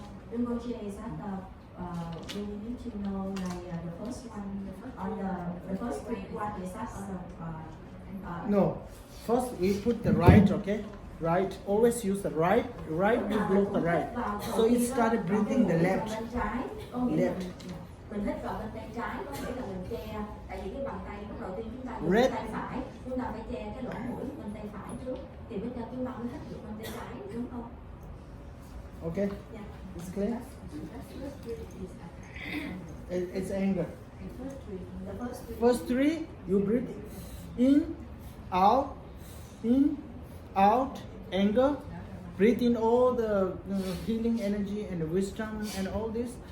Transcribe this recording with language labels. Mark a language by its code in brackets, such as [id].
[en] Rinpoche is that we need to know like the first one, on the first three one is that on the No. First we put the right, okay? Right. Always use the right. Right, we block the right. So it started breathing the left. Left. [vi] Mình hít vào bên tay trái có nghĩa là mình che, tại vì cái bàn tay lúc đầu tiên chúng ta dùng [en] Red. [vi] tay phải, chúng ta phải che cái lỗ mũi bên tay phải trước, thì bây giờ chúng ta mới hít được bên tay trái, đúng không? [en] Okay, Yeah. it's clear. That's the first three is It's anger. the first three. First three, you breathe in, out, anger. Breathe in all the healing energy and the wisdom and all this.